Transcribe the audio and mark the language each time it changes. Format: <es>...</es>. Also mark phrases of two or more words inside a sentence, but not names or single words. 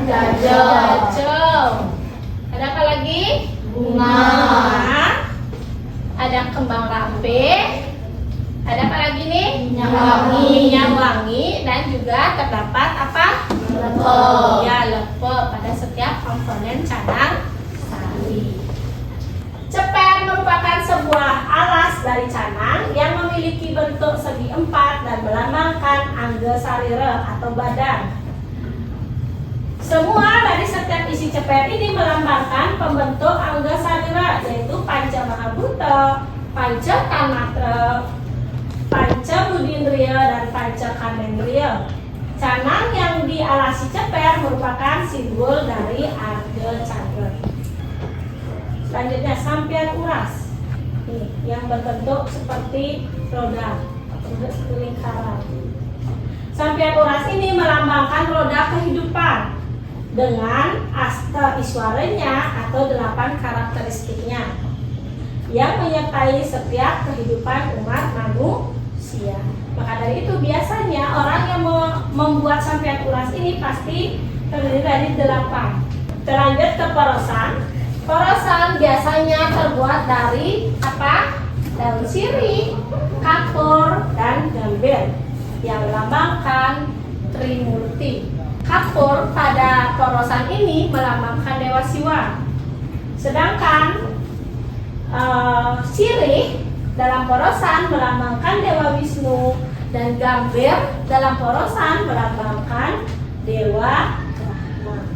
<id>Jajel. Ada apa lagi? Bunga. Ada kembang rampe. Ada apa lagi nih? Minyak wangi. Minyak wangi. Dan juga terdapat apa? Lepe. Ya, lepe pada setiap komponen canang sari. Ceper merupakan sebuah alas dari canang yang memiliki bentuk segi empat dan melambangkan angga sarira atau badan. Semua dari setiap isi ceper ini melambangkan pembentuk angga sarira, yaitu panca mahabhuta, panca tanmatra, panca budindriya, dan panca karmendriya. Canang yang dialasi ceper merupakan simbol dari arga candra. Selanjutnya sampian uras. Nih, yang berbentuk seperti roda atau lingkaran. Sampian uras ini melambangkan roda kehidupan dengan asta iswaranya atau 8 karakteristiknya yang menyertai setiap kehidupan umat manusia. Maka dari itu biasanya orang yang membuat sampian uras ini pasti terdiri dari 8. Terlanjut ke porosan. Porosan biasanya terbuat dari apa? Daun sirih, kapur, dan gambir yang melambangkan Trimurti. Kapur pada porosan ini melambangkan Dewa Siwa. Sedangkan sirih dalam porosan melambangkan Dewa Wisnu, dan gambir dalam porosan melambangkan Dewa Brahma.</id>